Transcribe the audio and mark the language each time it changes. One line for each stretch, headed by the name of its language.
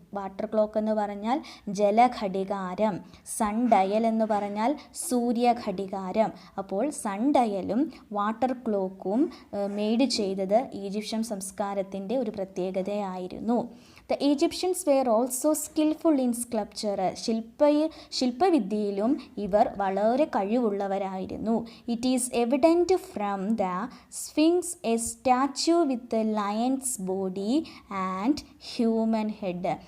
Malayalam: Water clock എന്ന് പറഞ്ഞാൽ ജലഘടികാരം, sun dial എന്ന് പറഞ്ഞാൽ സൂര്യഘടികാരം. അപ്പോൾ സൺ ഡയലും വാട്ടർ ക്ലോക്കും മെയ്ഡ് ചെയ്തത് ഈജിപ്ഷ്യൻ സംസ്കാരത്തിൻ്റെ ഒരു പ്രത്യേകതയായിരുന്നു.
English: The Egyptians were also skillful in sculpture.
Malayalam: ശില്പവിദ്യയിലും ഇവർ വളരെ കഴിവുള്ളവരായിരുന്നു.
English: It is evident from the Sphinx, a statue with a lion's body and human head.